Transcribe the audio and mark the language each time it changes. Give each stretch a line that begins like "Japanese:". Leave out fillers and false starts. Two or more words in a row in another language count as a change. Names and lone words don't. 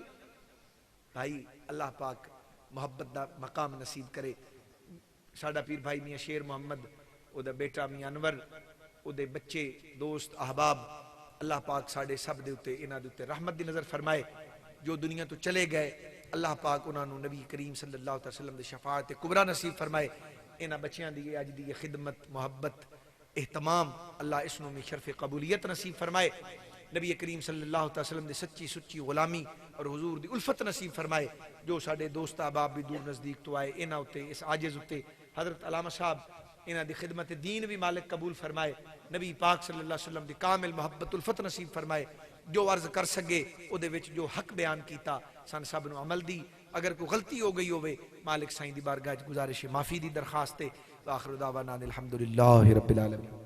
Punjabi: ਭਾਈ ਅੱਲ੍ਹਾ ਪਾਕ ਮੁਹੱਬਤ ਦਾ ਮਕਾਮ ਨਸੀਬ ਕਰੇ। ਸਾਡਾ ਪੀਰ ਭਾਈ ਮੀਆਂ ਸ਼ੇਰ ਮੋਹੰਮਦ, ਓਦਾ ਬੇਟਾ ਮੀਆਂ ਅਨਵਰ, ਓਦੇ ਬੱਚੇ, ਦੋਸਤ, ਅਹਬਾਬ, ਅੱਲ੍ਹਾ ਪਾਕ ਸਾਡੇ ਸਭ ਦੇ ਉੱਤੇ ਇਨ੍ਹਾਂ ਦੇ ਉੱਤੇ ਰਹਿਮਤ ਦੀ ਨਜ਼ਰ ਫ਼ਰਮਾਏ। ਜੋ ਦੁਨੀਆ ਤੋਂ ਚਲੇ ਗਏ, ਅੱਲ੍ਹਾ ਪਾਕ ਉਨ੍ਹਾਂ ਨੂੰ ਨਬੀ ਕਰੀਮ
Arabic: صلى الله عليه وسلم
Punjabi: ਦੀ ਸ਼ਫ਼ਾਅਤ ਕੁਬਰਾ ਨਸੀਬ ਫ਼ਰਮਾਏ। ਇਨ੍ਹਾਂ ਬੱਚੀਆਂ ਦੀ ਅੱਜ ਦੀ ਖ਼ਿਦਮਤ, ਮੁਹੱਬਤ, ਏਹਤਮਾਮ, ਅੱਲ੍ਹਾ ਇਸਨੂੰ ਮੇਂ ਸ਼ਰਫ਼ ਕਬੂਲੀਅਤ ਨਸੀਬ ਫ਼ਰਮਾਏ। ਨਬੀ ਕਰੀਮ
Arabic: صلى الله عليه وسلم
Punjabi: ਦੀ ਸੱਚੀ ਸੁੱਚੀ ਗ਼ੁਲਾਮੀ ਔਰ ਹੁਜ਼ੂਰ ਦੀ ਉਲਫ਼ਤ ਨਸੀਬ ਫ਼ਰਮਾਏ। ਜੋ ਸਾਡੇ ਦੋਸਤ ਅਹਬਾਬ ਭੀ ਦੂਰ ਨਜ਼ਦੀਕ ਤੋਂ ਆਏ, ਇਨ੍ਹਾਂ ਉੱਤੇ ਇਸ ਆਜਿਜ਼ ਉੱਤੇ ਹਜ਼ਰਤ ਅੱਲਾਮਾ ਸਾਹਬ ਇਨ੍ਹਾਂ ਦੀ ਖ਼ਿਦਮਤ ਦੀਨ ਭੀ ਮਾਲਿਕ ਕਬੂਲ ਫ਼ਰਮਾਏ। ਨਬੀ ਪਾਕ
Arabic: صلى الله عليه وسلم
Punjabi: ਦੀ ਕਾਮਿਲ ਮੁਹੱਬਤ ਉਲਫ਼ਤ ਨਸੀਬ ਫ਼ਰਮਾਏ। ਜੋ ਅਰਜ਼ ਕਰ ਸਕੇ ਉਹਦੇ ਵਿਚ ਜੋ ਹੱਕ ਬਿਆਨ ਕੀਤਾ, ਸਨ ਸਭ ਨੂੰ ਅਮਲ ਦੀ। ਅਗਰ ਕੋਈ ਗ਼ਲਤੀ ਹੋ ਗਈ ਹੋਵੇ, ਮਾਲਿਕ ਸਾਈਂ ਦੀ ਬਾਰਗਾਹ ਚ ਗੁਜ਼ਾਰਿਸ਼ ਮਾਫ਼ੀ ਦੀ ਦਰਖ਼ਾਸਤ ਹੈ।
Arabic: آخر دعوانا أن الحمد لله رب العالمين.